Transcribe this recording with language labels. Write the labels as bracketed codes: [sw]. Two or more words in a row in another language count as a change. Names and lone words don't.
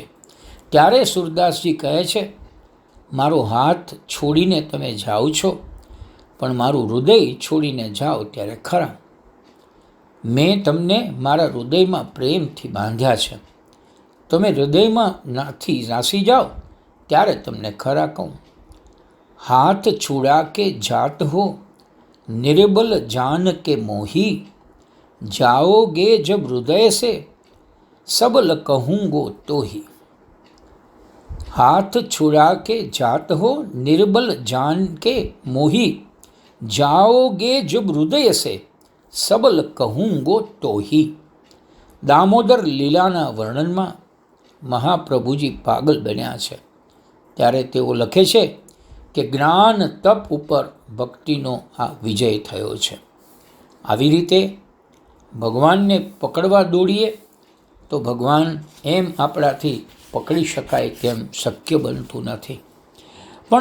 [gu] ત્યારે સુરદાસજી કહે છે, મારો હાથ છોડીને તમે જાઓ છો, પણ મારું હૃદય છોડીને જાઓ ત્યારે ખરા. મેં તમને મારા હૃદયમાં પ્રેમથી બાંધ્યા છે. તમે હૃદયમાં નાસી જાઓ ત્યારે તમને ખરા કહું. [bra] हाथ छुड़ा के जात हो निर्बल जान के मोही, जाओगे जब हृदय से सबल कहूँगो तो ही. हाथ छुड़ा के जात हो निर्बल जान के मोही, जाओगे जब हृदय से सबल कहूँगो तो ही. [gu] દામોદર લીલાના વર્ણનમાં મહાપ્રભુજી પાગલ બન્યા છે ત્યારે તેઓ લખે છે કે જ્ઞાન તપ ઉપર ભક્તિનો આ વિજય થયો છે. આવી રીતે ભગવાનને પકડવા દોડીએ તો ભગવાન એમ આપણાથી પકડી શકાય તેમ શક્ય બનતું નથી.